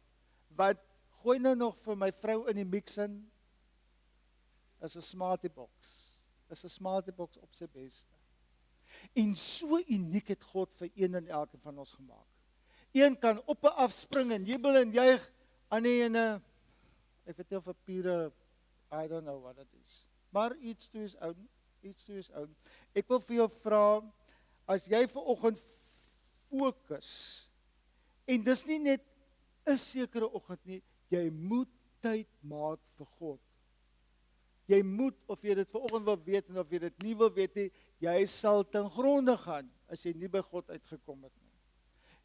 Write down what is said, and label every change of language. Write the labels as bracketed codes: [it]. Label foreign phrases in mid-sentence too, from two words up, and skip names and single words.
[af] Wat gooi nou nog vir my vrou in die mix in, is 'n [en] smartie box. [af] Is 'n [en] smartie box [af] op sy beste. En so uniek het God vir een en elke van ons gemaak. Een kan op en af spring en jubel en juig, ander ene, ek weet nie of papiere, [en] I don't know what it is. [af] Maar iets [en] to his own. [af] Ek wil vir jou vra, as jy vanoggend fokus, en dis nie net 'n sekere oggend nie, jy moet tyd maak vir God. Jy moet, of jy dit vanoggend wil weet en of jy dit nie wil weet nie, jy sal ten gronde gaan as jy nie by God uitgekom het nie.